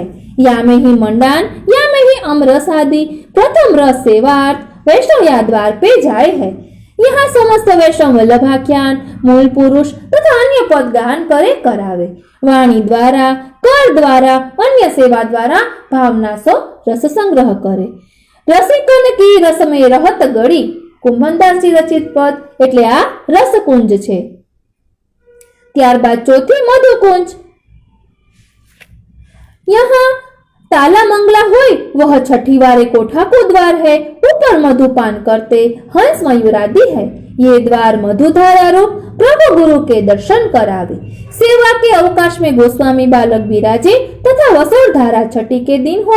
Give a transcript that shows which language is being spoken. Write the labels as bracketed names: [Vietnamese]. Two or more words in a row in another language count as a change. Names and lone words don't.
[Hindi] या में ही मंडान, या में ही अमरस आदि प्रथम रस सेवार्थ वैष्णव या द्वार पे जाए है। यहाँ समस्त वैष्णव वल्लभाख्यान, मूल पुरुष तथा अन्य पद गान करे करावे। वाणी द्वारा, कर द्वारा, अन्य सेवा द्वारा भावना सो रस संग्रह करे। [Braj] रसिकन की रस में रहत गड़ी, [Gujarati] કુંભનદાસજી રચિત પદ એટલે આ રસકુંજ છે। ત્યારબાદ ચોથી મધુકુંજ। [Hindi] यहाँ ताला मंगला हुई वह छठी वारे कोठा को द्वार है। ऊपर मधुपान करते हंस मयूर आदि है। ये द्वार मधुधारा रूप प्रभु गुरु के दर्शन करावे। सेवा के अवकाश में गोस्वामी बालक विराजे तथा वसोर धारा छठी के दिन होय।